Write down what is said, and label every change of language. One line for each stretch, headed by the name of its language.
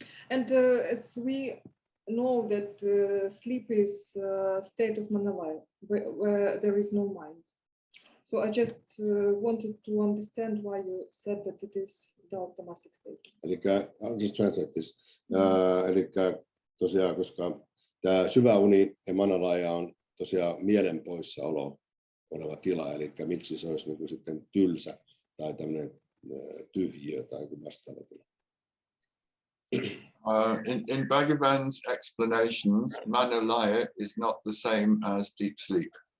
English: And as we know that sleep is a state of manavaya, where there is no mind. So I just wanted to understand why you said that it is the tamasic state. I'll just translate this.
Finnish: Eli tosiaan, koska tämä syvä uni ja manalaya on tosiaan mielen poissaolo oleva tila, eli miksi se olisi niin kuin sitten tylsä tai tämmöinen tyhjiö tai vastaava tila.
English: In Bhagavan's explanations, manolaya is not the same as deep sleep.